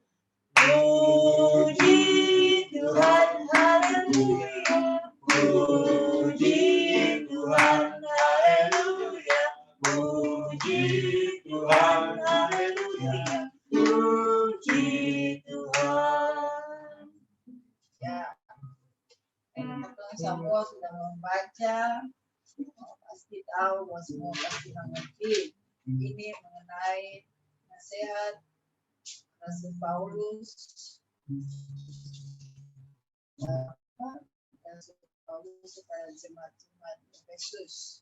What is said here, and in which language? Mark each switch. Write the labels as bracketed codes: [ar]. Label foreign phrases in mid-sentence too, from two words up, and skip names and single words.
[id] Puji Tuhan, haleluya. Puji Tuhan, haleluya. Puji Tuhan, haleluya. Puji Tuhan. Ya, teman-teman semua sudah membaca, pasti tahu, semua pasti mengerti. Ini mengenai nasihat Rasul Paulus. Rasul Paulus kepada jemaat-jemaat Efesus.